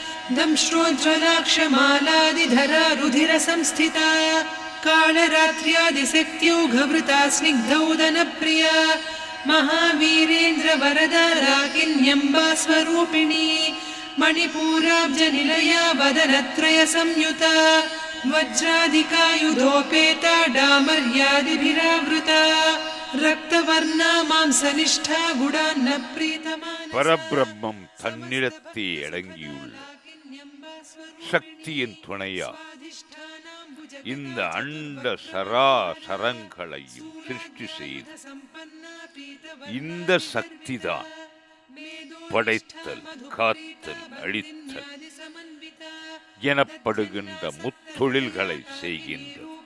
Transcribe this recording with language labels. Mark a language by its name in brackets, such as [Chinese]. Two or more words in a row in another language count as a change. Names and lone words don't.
[Sanskrit] दंष्ट्रोज्ज्वलाक्षमालादिधरा रुधिरसंस्थिता कालरात्र्यादिशक्त्योघवृता स्निग्धौदनप्रिया महावीरेन्द्र वरदा राकिन्यम्बा स्वरूपिणी मणिपूराब्जनिलया वदनत्रय संयुता वज्रादिकायुधोपेता डामर्यादिभिरावृता रक्तवर्णा मांसनिष्ठा गुडान्न प्रीतमानसा [Tamil] பரபிரம்மம் தன்னிடத்தே அடங்கியுள்ள சக்தியின் துணையா இந்த அண்ட சராசரங்களையும் சிருஷ்டி செய்து இந்த சக்திதான் படைத்தல், காத்தல், அழித்தல் எனப்படுகின்ற முத்தொழில்களை செய்கின்றது.